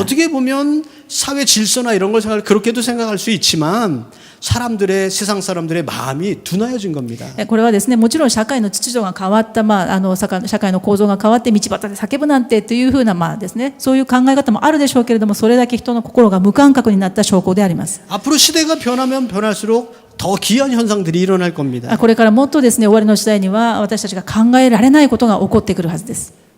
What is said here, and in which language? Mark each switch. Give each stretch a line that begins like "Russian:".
Korean: 어떻게 보면 사회 질서나 이런 걸 그렇게도 생각할 수 있지만 세상 사람들의 마음이 둔하여진 겁니다.
Japanese: これはですね、もちろん社会の秩序が変わった、社会の構造が変わって道端で叫ぶなんてというふうな、ですね、そういう考え方もあるでしょうけれども、それだけ人の心が無感覚になった証拠であります。
Korean: 앞으로 시대가 변하면 변할수록 더 기이한 현상들이 일어날 겁니다.
Japanese: これからもっとですね、終わりの時代には私たちが考えられないことが起こってくるはずです。